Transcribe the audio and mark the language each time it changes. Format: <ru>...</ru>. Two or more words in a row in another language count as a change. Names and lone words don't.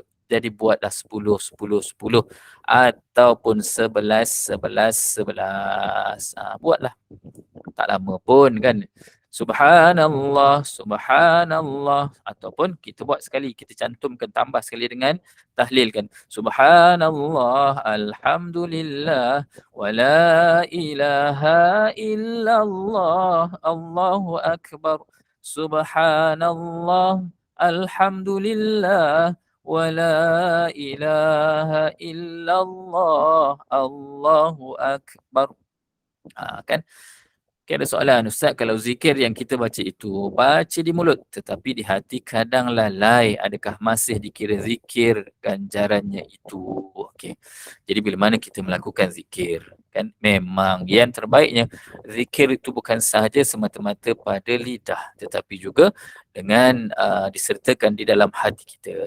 <ms>Jadi buatlah 10, 10, 10 ataupun 11, 11, 11. Buatlah. Tak lama pun kan.</ms> <ar>سبحان الله، سبحان الله,</ar> <ms>ataupun kita buat sekali, kita cantumkan, tambah sekali dengan tahlil kan.</ms> <ar>سبحان الله، الحمد لله، ولا إله إلا الله، الله أكبر. سبحان الله، الحمد لله، ولا إله إلا الله، الله أكبر.</ar> <ms>Kan? Okay, ada soalan, Ustaz, kalau zikir yang kita baca itu baca di mulut tetapi di hati kadang lalai, adakah masih dikira zikir ganjarannya itu? Okey. Jadi bila mana kita melakukan zikir, kan memang yang terbaiknya zikir itu bukan sahaja semata-mata pada lidah tetapi juga dengan disertakan di dalam hati kita.</ms>